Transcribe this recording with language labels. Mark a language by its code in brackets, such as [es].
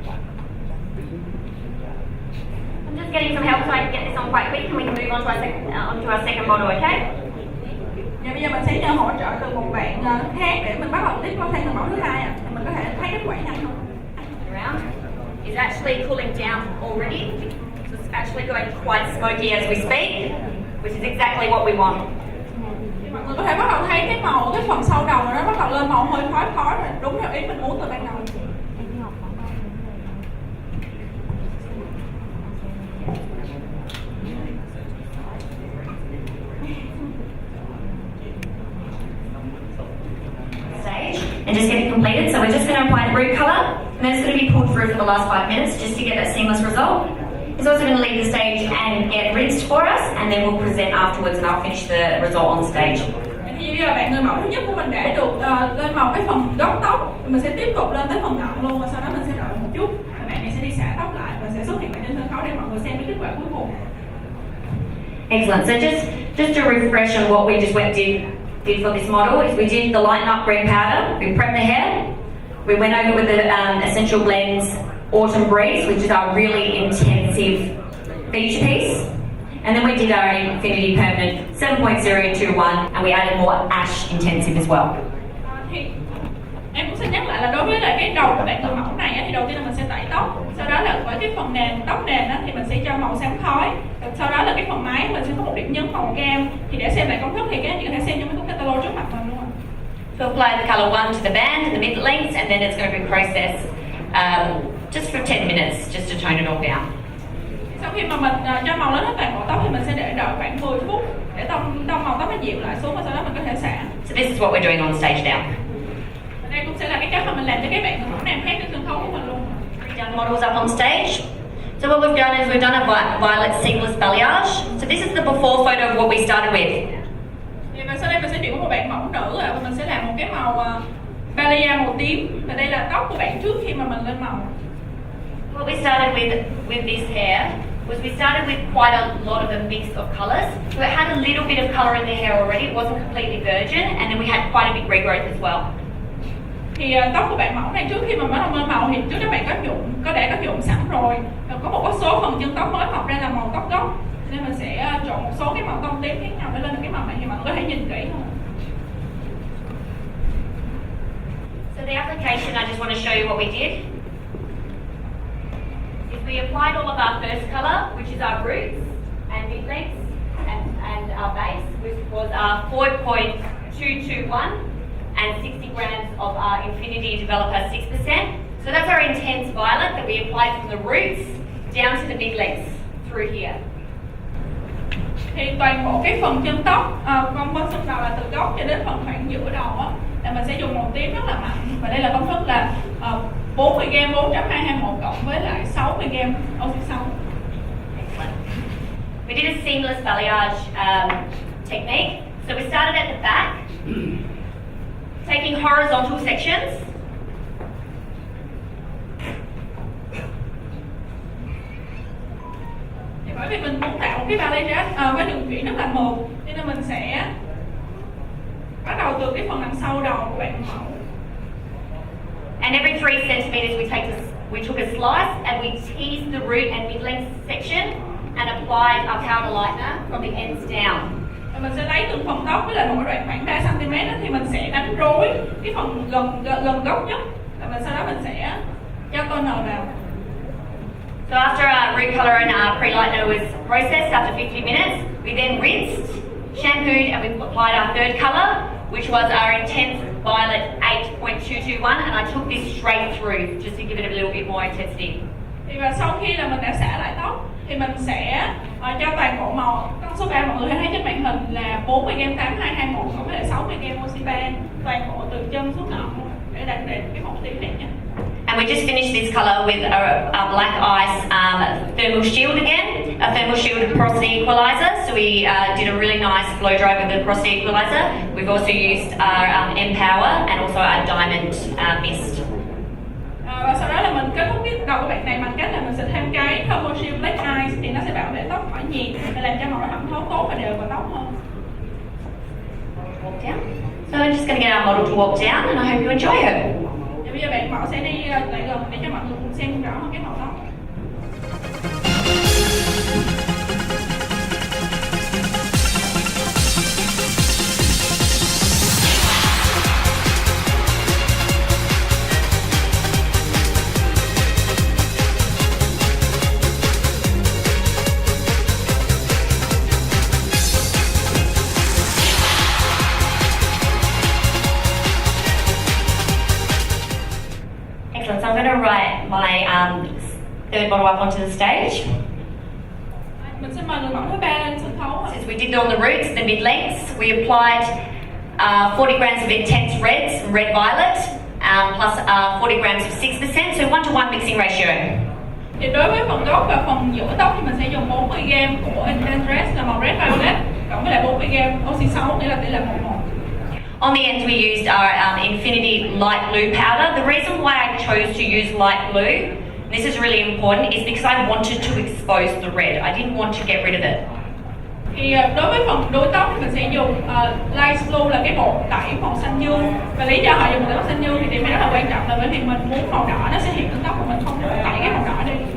[en] I'm just getting some help so I can get this on quite quick and we can move on to our second model, okay? [vi] Và bây giờ mình sẽ nhờ hỗ trợ từ một bạn khác để mình bắt đầu tiếp qua sang mẫu thứ hai, thì mình có thể thấy kết quả nhanh không? [en] Around. It's actually cooling down already. So it's actually going quite smoky as we speak, which is exactly what we want. [vi] Mọi người có thể bắt đầu thấy cái màu ở cái phần sau đầu nó bắt đầu lên màu hơi khói rồi, đúng theo ý mình muốn từ ban đầu. [en] Stage and just get it completed. So we're just going to apply the root colour and then it's going to be pulled through for the last 5 minutes just to get that seamless result. It's also going to leave the stage and get rinsed for us and then we'll present afterwards and I'll finish the result on stage. [vi] Thì bây giờ bạn người mẫu thứ nhất của mình đã được lên màu cái phần gốc tóc, mình sẽ tiếp tục lên tới phần ngọn luôn, và sau đó mình sẽ đợi một chút, bạn này sẽ đi xả tóc lại và sẽ xuất hiện trên sân khấu để mọi người xem cái kết quả cuối cùng. [en] Excellent. So just to refresh on what we just did for this model is we did the lighten up green powder, we prepped the hair, we went over with the Essential Blends Autumn Breeze, which is our really intensive feature piece. And then we did our Affinage Permanent 7.021 and we added more ash intensive as well. [vi] Thì em cũng xin nhắc lại là đối với lại cái đầu của bạn người mẫu này thì đầu tiên là mình sẽ tẩy tóc, sau đó là với cái phần nền tóc nền thì mình sẽ cho màu xám khói, sau đó là cái phần mái mình sẽ có một điểm nhấn màu cam. Thì để xem lại công thức thì các anh chị có thể xem trong cái catalog trước mặt mình luôn. [en] So apply the colour 1 to the band and the mid lengths and then it's going to be processed just for 10 minutes just to tone it all down. [vi] Sau khi mà mình cho màu lên hết toàn bộ tóc thì mình sẽ để đợi khoảng 10 phút để tông màu tóc nó dịu lại xuống, và sau đó mình có thể xả. [en] So this is what we're doing on stage now. [vi] Đây cũng sẽ là cái cách mà mình làm cho các bạn người mẫu nam khác trên sân khấu của mình luôn. [en] Done models up on stage. So what we've done is we've done a violet seamless balayage. So this is the before photo of what we started with. [vi] Và sau đây mình sẽ chuyển qua một bạn mẫu nữ và mình sẽ làm một cái màu balayage màu tím, và đây là tóc của bạn trước khi mà mình lên màu. [en] What we started with this hair was we started with quite a lot of a mix of colours. So it had a little bit of colour in the hair already, it wasn't completely virgin, and then we had quite a big regrowth as well. [vi] Thì tóc của bạn mẫu này trước khi mà bắt đầu lên màu thì trước đó bạn có để có nhuộm sẵn rồi, và có một số phần chân tóc mới mọc ra là màu tóc gốc, nên mình sẽ chọn một số cái màu tông tím khác nhau để lên được cái màu này thì mọi người có thể nhìn kỹ hơn. [en] So the application, I just want to show you what we did. Is we applied all of our first colour, which is our roots and mid lengths, and our base, which was our 4.221 and 60 grams of our Infinity Developer 6%. So that's our intense violet that we applied from the roots down to the mid lengths through here. [vi] Thì toàn bộ cái phần chân tóc con xin vào là từ gốc cho đến phần khoảng giữa đầu á, là mình sẽ dùng màu tím rất là mạnh, và đây là công thức là 40g 4.221 cộng với lại 60g oxy sâu. [en] We did a seamless balayage technique. So we started at the back, taking horizontal sections. [vi] Thì bởi vì mình muốn tạo một cái balayage với đường chuyển rất là mượt, cho nên mình sẽ bắt đầu từ cái phần đằng sau đầu của bạn mẫu. [en] And every 3 centimetres we took a slice and we teased the root and mid-length section and applied our powder lightener from the ends down. [vi] Mình sẽ lấy từng phần gốc với lại mỗi đoạn khoảng 3 cm thì mình sẽ đánh rối cái phần gần gốc nhất và sau đó mình sẽ cho toner vào. [en] So after our root colour and our pre-lightener was processed after 50 minutes, we then rinsed, shampooed and we applied our third colour, which was our intense violet 8.221, and I took this straight through just to give it a little bit more intensity. [vi] Và sau khi là mình đã xả lại tóc thì mình sẽ cho toàn bộ màu, con số 3 mọi người thấy trên màn hình là 40g 8221 cộng với lại 60g oxyban toàn bộ từ chân xuống ngọn để đạt đến cái màu tím đẹp nhất. [en] And we just finished this colour with a black ice thermal shield again, a thermal shield porosity equaliser. So we did a really nice blow dry with the porosity equaliser. We've also used our Empower and also our Diamond Mist. [vi] Và sau đó là mình kết thúc cái đầu của bạn này bằng cách là mình sẽ thêm cái thermal shield black ice thì nó sẽ bảo vệ tóc khỏi nhiệt để làm cho màu nó thẩm thấu tốt và đều vào tóc hơn. [en] Walk down. So I'm just going to get our model to walk down and I hope you enjoy her. [vi] Bây giờ bạn Mẫu sẽ đi lại gần để cho mọi người cùng xem rõ hơn cái màu tóc. [en] Excellent. So I'm going to write my third model up onto the stage. [vi] Mình sẽ mời người mẫu thứ ba lên sân khấu. [en] Since we did it on the roots, the mid-lengths, we applied 40 grams of intense reds, red violet, plus 40 grams of 6%, so 1-to-1 mixing ratio. [vi] Thì đối với phần gốc và phần giữa tóc thì mình sẽ dùng 40g của intense red là màu red violet cộng với lại 40g oxy 6 nghĩa là tỷ lệ 1:1. [en] On the ends we used our Infinity light blue powder. The reason why I chose to use light blue, and this is really important, is because I wanted to expose the red. I didn't want to get rid of it. [vi] Thì đối với phần đuôi tóc thì mình sẽ dùng light blue là cái bột tẩy màu xanh dương. Và lý do họ dùng màu xanh dương thì điều này rất là quan trọng là bởi vì mình muốn màu đỏ nó sẽ hiện lên tóc của mình không tẩy cái màu đỏ đi.